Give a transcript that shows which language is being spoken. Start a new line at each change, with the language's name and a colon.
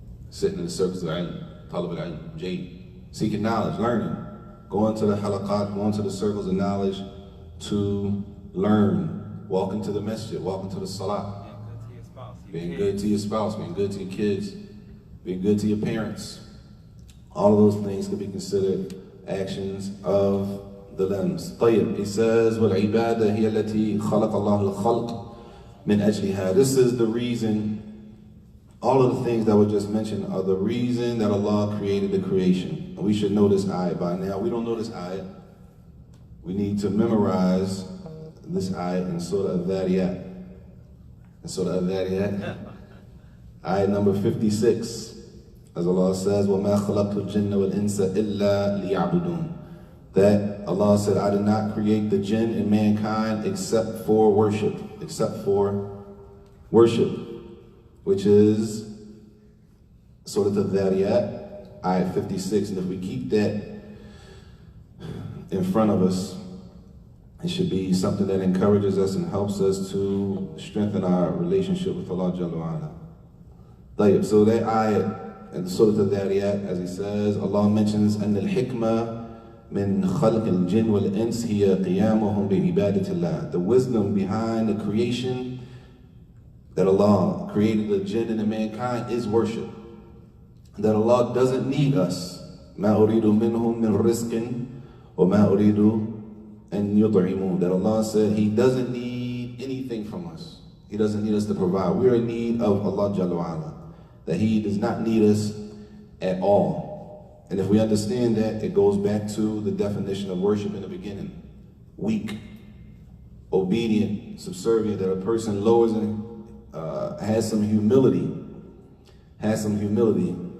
English: Sitting in the circles of ilm, talab al-ilm, jade, seeking knowledge, learning, going to the halaqat, going to the circles of knowledge to learn, walking to the masjid, walking to the salah, being good to your spouse, being good to your kids, being good to your parents, All of those things could be considered actions of the limbs.
Arabic: طيب,
English: he says,
Arabic: وَالْعِبَادَةِ هِيَ الَّتِي خَلَقَ اللَّهُ الْخَلْقِ مِنْ أَجْلِهَا.
English: This is the reason, all of the things that were just mentioned are the reason that Allah created the creation. And we should know this ayat by now. We don't know this ayat. We need to memorize this ayat in Surah Al-Dhariyat. In Surah Al-Dhariyat, ayat number 56. As Allah says,
Arabic: وَمَا خَلَقْتُ الْجِنَّ وَالْإِنسَ إِلَّا لِيَعْبُدُونَ.
English: That Allah said, I did not create the jinn and mankind except for worship. Except for worship. Which is Surah Al-Dhariyat, ayat 56. And if we keep that in front of us, it should be something that encourages us and helps us to strengthen our relationship with Allah Jalla wa Ala. So that ayat, in Surah Al-Dhariyat, as he says, Allah mentions
Arabic: أن الحكمة من خلق الجن والإنس هي قيامهم بعبادة الله.
English: The wisdom behind the creation, that Allah created the jinn and the mankind, is worship. That Allah doesn't need us.
Arabic: ما أريد منهم من رزق وما أريد أن يطعمون.
English: That Allah said He doesn't need anything from us. He doesn't need us to provide. We're in need of Allah Jalla wa Ala. That He does not need us at all. And if we understand that, it goes back to the definition of worship in the beginning. Weak, obedient, subservient, that a person lowers and has some humility. Has some humility.